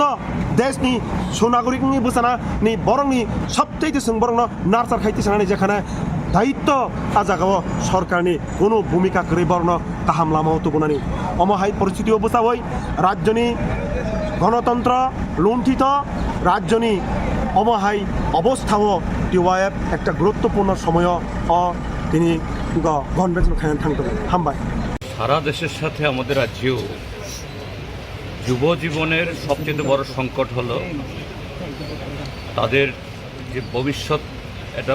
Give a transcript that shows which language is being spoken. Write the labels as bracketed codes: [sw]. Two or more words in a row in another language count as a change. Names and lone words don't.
[trp] देशनि सुनागरिकनि बुसानानि बरंनि सबथैते जों बरंनो नारसार खायति सानानै जेखाना दायित्व आजागाव सरकारनि कोनो भूमिका गरै बरनो गाहाम लामाव तुबनानि अमहाय परिस्थिति बुसावै राज्यनि गणतन्त्र लुण्ठित राज्यनि अमहाय अवस्थाव TYF [bn] একটা গুরুত্বপূর্ণ সময় তিনি কনভেনশন [trp] খায়ান থাকতো হামবাই [bn] সারা দেশের সাথে আমাদের রাজ্যেও যুব জীবনের সবচেয়ে বড় সংকট হলো তাদের যে ভবিষ্যৎ এটা